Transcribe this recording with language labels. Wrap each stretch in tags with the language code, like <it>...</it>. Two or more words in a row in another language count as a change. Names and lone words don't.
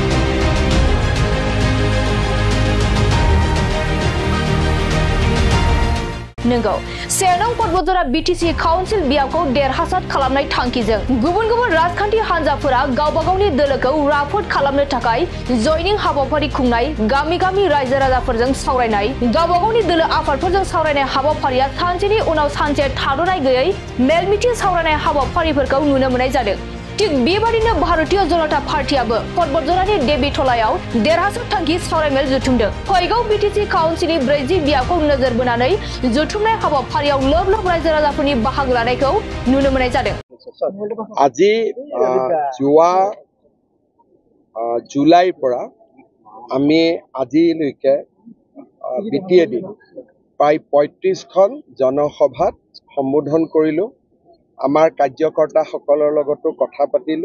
<brx>नंगौ सेरनां पर्बतजरा बीटीसी काउन्सिल बियाबखौ देरहासार खालामनाय थांखिजों गुबुन गुबुन राजखान्थि हान्जाफोरा गावबा गावनि दोलोखौ राफोद खालामनो थाखाय जयनिं हाबाफारि खुंनाय, गामि गामि रायजो राजाफोरजों सावरायनाय, गावबा गावनि दोलो आफादफोरजों सावरायनाय हाबाफारिया सानसेनि उनाव सानसे थाद'नाय गैयै मेल मिथिं सावरायनाय हाबाफारिफोरखौ नुनो मोननाय जादों। थिग बेबादिनो भारतीय जनता पार्टीआबो पर्बतजरानि देबिटलायाव देरहासार थांखि सावरायमेल जुथुमदों। फैगौ बीटीसी काउन्सिलनि 40 बियाबखौ नोजोर बोनानै जुथुमनाय हाबाफारियाव लोब लोब रायजो राजाफोरनि बाहागो लानायखौ नुनो मोननाय जादों।</brx> <as>আজি যোৱা জুলাইৰ পৰা আমি আজিলৈকে বিটিএডি প্ৰায় 35খন জনসভাত সম্বোধন কৰিলো। আমাৰ কাৰ্যকৰ্তাসকলৰ লগতো কথা পাতিলো।</as>